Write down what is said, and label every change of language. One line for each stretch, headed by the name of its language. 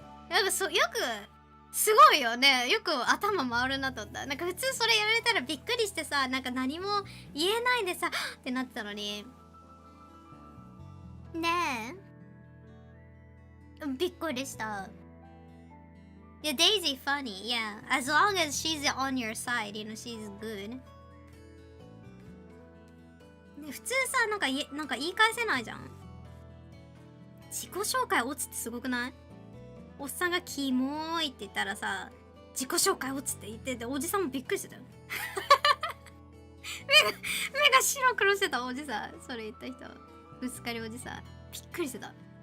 Japanese: なんかよくすごいよね。よく頭回るなと思った。なんか普通それやられたらびっくりしてさ、なんか何も言えないでさってなってたのにねえびっくりした。いや
English: Daisy funny, yeah, as long as she's on your side, you know, she's good。
Japanese: で普通さなんか言い返せないじゃん。自己紹介落ちってすごくない？おっさんがキモいって言ったらさ自己紹介落ちって言ってて、おじさんもびっくりしてたよ。目が白黒してたおじさん、それ言った人ぶつかりおじさんびっくりしてた。